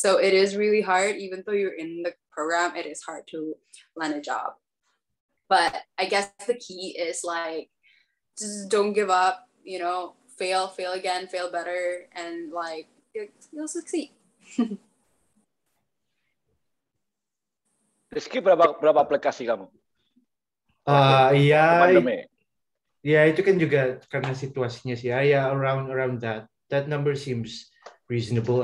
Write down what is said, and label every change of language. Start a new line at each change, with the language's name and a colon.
English: So it is really hard, even though you're in the program, it is hard to land a job. But I guess the key is like, just don't give up, you know, fail again, fail better, and like, you'll succeed.
Indonesian: Rizky, berapa aplikasi kamu? Ya, Pandemi. ya itu kan juga karena situasinya sih.
English: Ya, around that number seems reasonable.